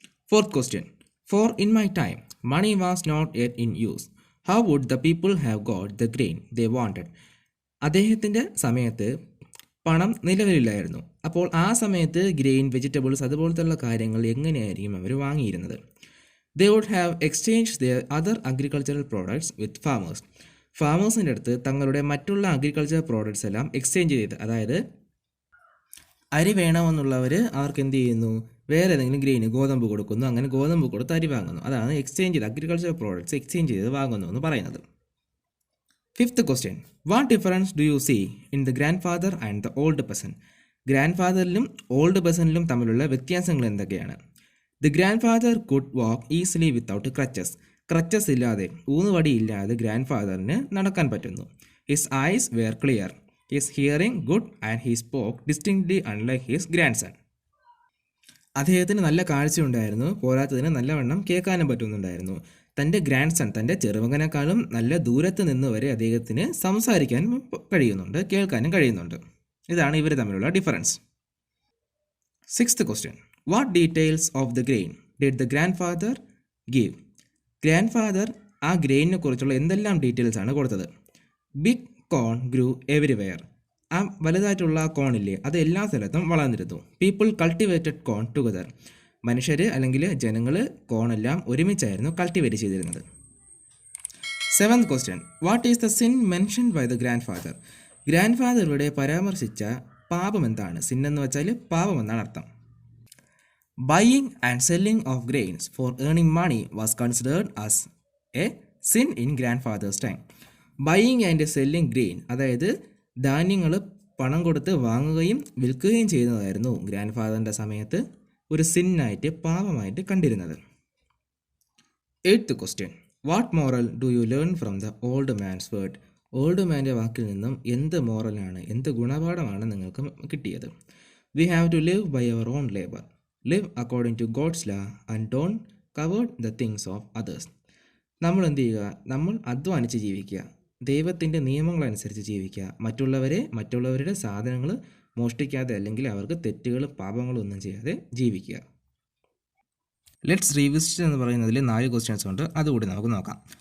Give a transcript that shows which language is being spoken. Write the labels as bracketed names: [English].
[English] Fourth question: for in my time money was not yet in use. How would the people have got the grain they wanted? [Malayalam] അദ്ദേഹത്തിൻ്റെ സമയത്ത് പണം നിലവിലില്ലായിരുന്നു. അപ്പോൾ ആ സമയത്ത് grain, vegetables അതുപോലത്തുള്ള കാര്യങ്ങൾ എങ്ങനെയായിരിക്കും അവർ വാങ്ങിയിരുന്നത്? [English] They would have exchanged their other agricultural products with farmers. [Malayalam] ഫാമേഴ്സിൻ്റെ അടുത്ത് തങ്ങളുടെ മറ്റുള്ള അഗ്രികൾച്ചർ പ്രോഡക്ട്സ് എല്ലാം എക്സ്ചേഞ്ച് ചെയ്ത്, അതായത് അരി വേണമെന്നുള്ളവർ അവർക്ക് എന്ത് ചെയ്യുന്നു, വേറെ ഏതെങ്കിലും ഗ്രെയിന്, ഗോതമ്പ് കൊടുക്കുന്നു. അങ്ങനെ ഗോതമ്പ് കൊടുത്ത് അരി വാങ്ങുന്നു. അതാണ് എക്സ്ചേഞ്ച് ചെയ്ത്, അഗ്രികൾച്ചർ പ്രോഡക്ട്സ് എക്സ്ചേഞ്ച് ചെയ്ത് വാങ്ങുന്നു എന്ന് പറയുന്നത്. [English] Fifth question: what difference do you see in the grandfather and the old person? [Malayalam] Grand ഫാദറിലും old പെസനിലും തമ്മിലുള്ള വ്യത്യാസങ്ങൾ എന്തൊക്കെയാണ്? [English] The grandfather could walk easily without crutches. [Malayalam] Crutches ഇല്ലാതെ, ഊന്നുവടി ഇല്ലാതെ ഗ്രാൻഡ് ഫാദറിന് നടക്കാൻ പറ്റുന്നു. [English] His eyes were clear, his hearing good and he spoke distinctly unlike his grandson. [Malayalam] അദ്ദേഹത്തിന് നല്ല കാഴ്ചയുണ്ടായിരുന്നു, പോരാത്തതിന് നല്ലവണ്ണം കേൾക്കാനും പറ്റുന്നുണ്ടായിരുന്നു. തൻ്റെ ഗ്രാൻഡ് സൺ, തൻ്റെ ചെറുമകനേക്കാളും നല്ല ദൂരത്ത് നിന്ന് വരെ അദ്ദേഹത്തിന് സംസാരിക്കാനും കഴിയുന്നുണ്ട്, കേൾക്കാനും കഴിയുന്നുണ്ട്. ഇതാണ് ഇവർ തമ്മിലുള്ള difference. [English] Sixth question: What details of the grain did the grandfather give? [Malayalam] Grand father ആ ഗ്രെയിനിനെ കുറിച്ചുള്ള എന്തെല്ലാം ഡീറ്റെയിൽസ് ആണ് കൊടുത്തത്? [English] Big corn grew everywhere. [Malayalam] ആ വലുതായിട്ടുള്ള കോണില്ലേ, അത് എല്ലാ സ്ഥലത്തും വളർന്നിരുന്നു. [English] People cultivated corn together. [Malayalam] മനുഷ്യർ അല്ലെങ്കിൽ ജനങ്ങൾ കോണെല്ലാം ഒരുമിച്ചായിരുന്നു കൾട്ടിവേറ്റ് ചെയ്തിരുന്നത്. [English] Seventh question: what is the sin mentioned by the grandfather? [Malayalam] Grand father ഇവിടെ പരാമർശിച്ച പാപം എന്താണ്? സിൻ എന്ന് വെച്ചാൽ പാപം എന്നാണ് അർത്ഥം. [English] Buying and selling of grains for earning money was considered as a sin in grandfather's time. Buying and selling grain, [Malayalam] അതായത് ധാന്യങ്ങൾ പണം കൊടുത്ത് വാങ്ങുകയും വിൽക്കുകയും ചെയ്യുന്നതായിരുന്നു ഗ്രാൻഡ് ഫാദറിൻ്റെ സമയത്ത് ഒരു സിന്നായിട്ട്, പാപമായിട്ട് കണ്ടിരുന്നത്. [English] Eighth question: what moral do you learn from the old man's word? [Malayalam] Old മാൻ്റെ വാക്കിൽ നിന്നും എന്ത് മോറലാണ്, എന്ത് ഗുണപാഠമാണ് നിങ്ങൾക്ക് കിട്ടിയത്? [English] We have to live by our own labour, live according to God's law and don't covet the things of others. [Malayalam] നമ്മൾ എന്ത് ചെയ്യുക? നമ്മൾ അധ്വാനിച്ച് ജീവിക്കുക, ദൈവത്തിൻ്റെ നിയമങ്ങളനുസരിച്ച് ജീവിക്കുക, മറ്റുള്ളവരുടെ സാധനങ്ങൾ മോഷ്ടിക്കാതെ, അല്ലെങ്കിൽ അവർക്ക് തെറ്റുകളും പാപങ്ങളും ഒന്നും ചെയ്യാതെ ജീവിക്കുക. ലെറ്റ്സ് റീവിസിറ്റ് എന്ന് പറയുന്നതിൽ 4 ക്വസ്റ്റ്യൻസ് ഉണ്ട്, അതുകൂടി നമുക്ക് നോക്കാം.